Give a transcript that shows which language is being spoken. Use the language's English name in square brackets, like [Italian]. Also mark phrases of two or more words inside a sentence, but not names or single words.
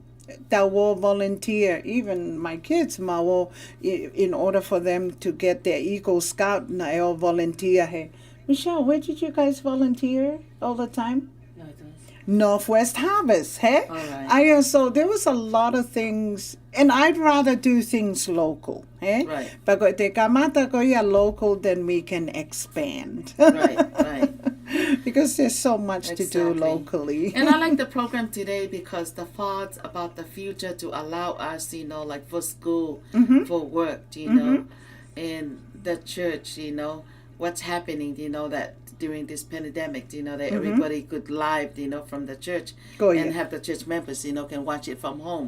[English] That will volunteer, even my kids, in order for them to get their Eagle Scout, na all volunteer. Hey, Michelle, where did you guys volunteer all the time? No, it was Northwest Harvest, hey? All right. So there was a lot of things, and I'd rather do things local, hey? Right. But [Tongan] te kamata ko ia [English] local, then we can expand. Right. Because there's so much to do locally. And I like the program today because the thoughts about the future to allow us, like for school, for work, and the church, what's happening, that during this pandemic, that everybody could live, from the church and have the church members, can watch it from home.